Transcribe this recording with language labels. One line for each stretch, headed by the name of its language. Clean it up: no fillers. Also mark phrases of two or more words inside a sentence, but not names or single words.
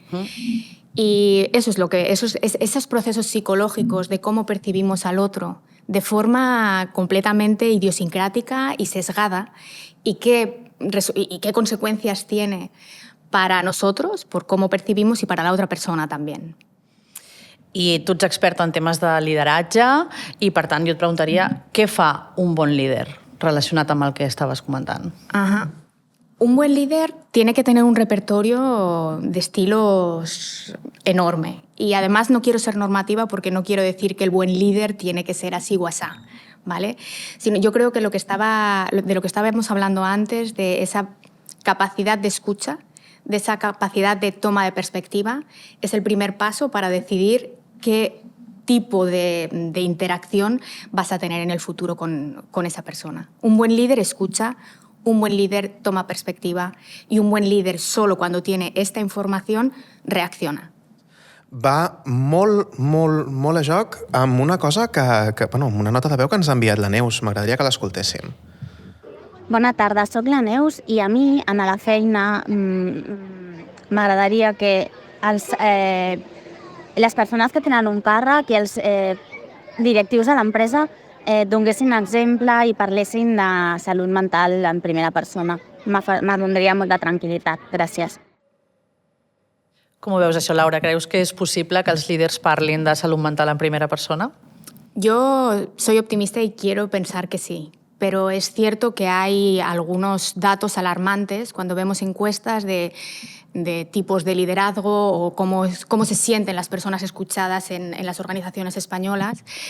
Spanish: Y esos procesos psicológicos de cómo percibimos al otro de forma completamente idiosincrática y sesgada y qué consecuencias tiene para nosotros, por cómo percibimos, y para la otra persona también.
Catalan: I tu ets experta en temes de lideratge i, per tant, jo et preguntaria què fa un bon líder relacionat amb el que estaves comentant? Ajá.
Spanish: Un buen líder tiene que tener un repertorio de estilos enorme. Y además no quiero ser normativa porque no quiero decir que el buen líder tiene que ser así o asá, ¿vale? Sino yo creo que de lo que estábamos hablando antes, de esa capacidad de escucha, de esa capacidad de toma de perspectiva, es el primer paso para decidir qué tipo de interacción vas a tener en el futuro con esa persona. Un buen líder escucha, un buen líder toma perspectiva y un buen líder solo cuando tiene esta información reacciona.
Catalan: Va molt a joc amb una cosa amb una nota de veu que ens ha enviat la Neus. M'agradaria que l'escoltéssim. Bona tarda, soc la Neus i a mi, a la feina, m'agradaria que les persones que tenen un càrrec i els directius de l'empresa donguessin exemple i parlessin de salut mental en primera persona. M'adondria molta tranquil·litat. Gràcies. Com ho veus això, Laura? Creus que és possible que els líders parlin de salut mental en primera persona?
Spanish: Yo soy optimista y quiero pensar que sí. Pero es cierto que hay algunos datos alarmantes cuando vemos encuestas de tipos de liderazgo o cómo se sienten las personas escuchadas en las organizaciones españolas.